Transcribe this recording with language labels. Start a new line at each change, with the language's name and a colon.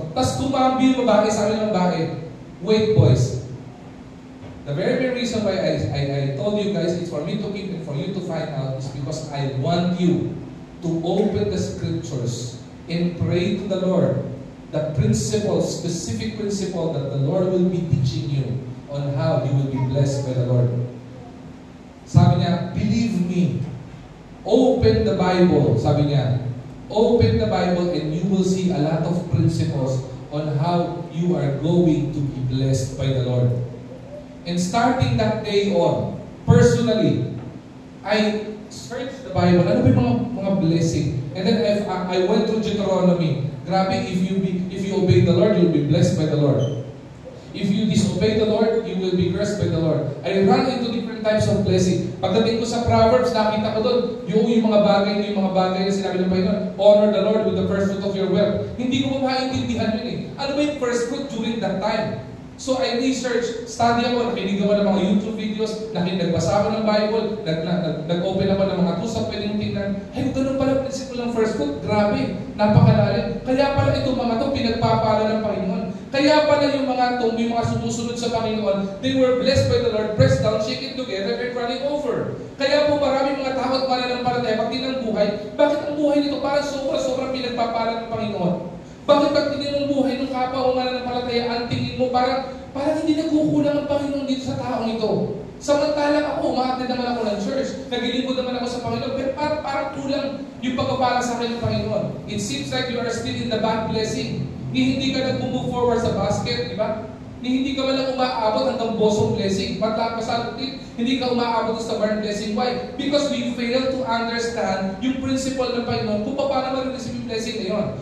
Filipino: Tapos tumambi yung babae sa amin ng babae.
English: Wait, boys. The very reason why I told you guys it's for me to keep and for you to find out is because I want you to open the scriptures and pray to the Lord the principle, specific principle that the Lord will be teaching you on how you will be blessed by the Lord.
Filipino: Sabi niya,
English: believe me. Open the Bible,
Filipino: sabi niya.
English: Open the Bible and you will see a lot of principles on how you are going to be blessed by the Lord. And starting that day on, personally, I searched the Bible.
Filipino: Ano ba yung mga blessing?
English: And then I went through Deuteronomy. Grabe, if you obey the Lord, you'll be blessed by the Lord. If you disobey the Lord, you will be cursed by the Lord. I ran into different types of blessing.
Filipino: Pagdating ko sa Proverbs, nakita ko doon, yung mga bagay na sinabi ng Panginoon,
English: honor the Lord with the first fruit of your wealth.
Filipino: Hindi ko maintindihan yun eh. Ano ba yung first fruit during that time?
English: So I researched,
Filipino: study ako, nakinig ako ng mga YouTube videos, nagbasa ako ng Bible, nag-open ako ng mga tools na pwedeng tingnan. Ay, ganun pala principle ng first fruit. Grabe, napakalalim. Kaya pala itong mga ito pinagpapala ng Panginoon. Kaya pala yung mga sumusunod sa Panginoon,
English: they were blessed by the Lord, pressed down, shaken together, and running over.
Filipino: Kaya po maraming mga tao at mananampalataya, pag tinang buhay, bakit ang buhay nito parang sobra-sobrang pinagpapala ng Panginoon? Bakit pag tingin mo buhay ng kapwa o mananampalataya, ang tingin mo parang hindi nagkukulang ang Panginoon dito sa taong ito. Samantalang ako, umaatid naman ako ng church, naglilingkod naman ako sa Panginoon, pero parang kulang yung pagpapala sa akin ng Panginoon.
English: It seems like you are still in the bad blessing.
Filipino: Hindi ka nag-move forward sa basket, di ba? Hindi ka walang umaabot hanggang bosong blessing. Hindi ka umaabot sa barn blessing.
English: Why? Because we fail to understand
Filipino: yung principle ng Panginoon kung paano ma-receive yung blessing na yun.